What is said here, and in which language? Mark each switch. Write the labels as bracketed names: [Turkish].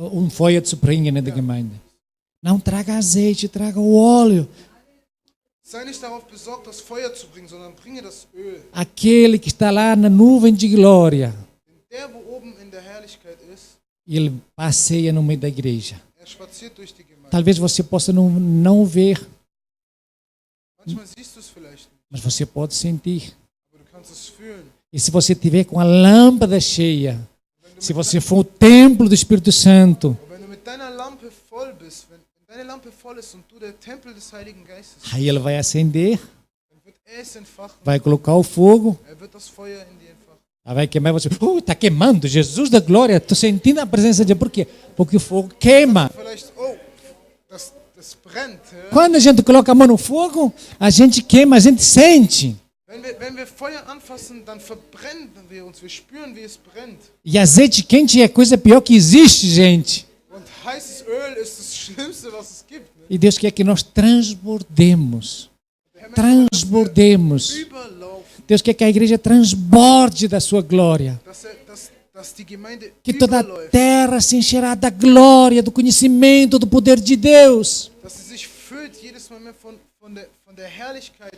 [German] Feuer zu bringen in der Gemeinde. [Portuguese] Não traga azeite, traga o óleo. [German] Sei nicht darauf besorgt, das Feuer zu bringen, sondern bringe das Öl. [Portuguese] Aquele que está lá na nuvem de glória. [German] Der, wo oben in der Herrlichkeit ist, [Portuguese] E ele passeia no meio da igreja. [German] spaziert durch die Gemeinde. [Portuguese] Talvez você possa não ver, [German] Manchmal siehst du es vielleicht nicht, [Portuguese] mas você pode sentir. [German] aber du kannst es fühlen. [Portuguese] E se você tiver com a lâmpada cheia, se você for o templo do Espírito Santo, [German] Und wenn du mit deiner Lampe voll bist, wenn deine Lampe voll ist und du der Tempel des Heiligen Geistes bist, [Portuguese] aí ele vai acender, [German] dann wird er es entfachen, [Portuguese] vai colocar o fogo, [German] wird das Feuer in dir entfachen. [Portuguese] aí vai queimar e você, está queimando, Jesus da glória, estou sentindo a presença de Deus. Por quê? Porque o fogo queima. [German] Vielleicht, das brennt. Ja? [Portuguese] Quando a gente coloca a mão no fogo, a gente queima, a gente sente. [German] Wenn wir Feuer anfassen, dann verbrennen wir uns, wir spüren, wie es brennt. [Portuguese] E azeite quente é a coisa pior que existe, gente. [German] Und heißes Öl ist das Schlimmste, was es gibt. Ne? [Portuguese] E Deus quer que nós transbordemos. Transbordemos. [German] Überlaufen, [Portuguese] Deus quer que a igreja transborde da sua glória. [German] dass die Gemeinde [Portuguese] Que toda a [German] überläuft, [Portuguese] terra se encherá da glória, do conhecimento, do poder de Deus. [German] dass sie sich füllt jedes Mal mehr von der Herrlichkeit.